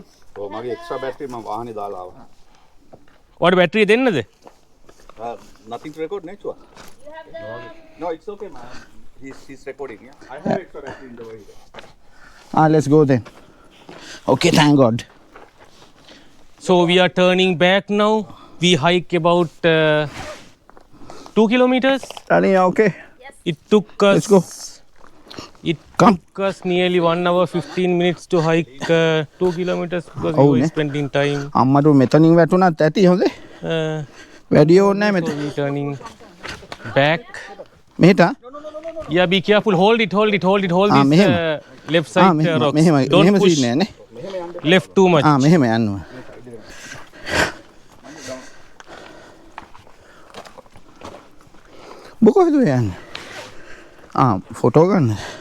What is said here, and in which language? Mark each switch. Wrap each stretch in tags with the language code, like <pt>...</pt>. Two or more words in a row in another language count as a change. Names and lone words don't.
<en>So,</en> <si>මගේ</si> <en>extra battery</en> <si>මම වාහනේ දාලා ආවා. ඔයාලට බැටරිය දෙන්නද?</si> <en>Nothing to record, Nechua? No, it's okay, man. He's recording, yeah? I have extra battery in the way. Let's go then okay thank God So we are turning back now. We hike about 2 kilometers. Tani okay It took us. Let's go. It Come. took us nearly 1 hour 15 minutes to hike 2 kilometers because Oh, we were ne? spending time.</en> <si>අම්මට මෙතනින් වැටුණත් ඇති හොඳේ Uh, වැඩිය ඕනේ නැහැ</si> <en>so</en> <si>මෙතන</si> <en>we turning back.</en> <si>මෙහෙට</si> <en>Yeah, be careful. Hold it. Hold this</en> <si>මෙහෙම.</si> <en>left side rocks.</en> <si>මෙහෙම</si> <en>Don't</en> <si>මෙහෙම</si> <en>push</en> <si>සීන් නෑ නේ</si> <en>left too much.</en> <si>මෙහෙම යන්න ඕන කොහෙද යන්නේ ෆොටෝ ගන්න</si>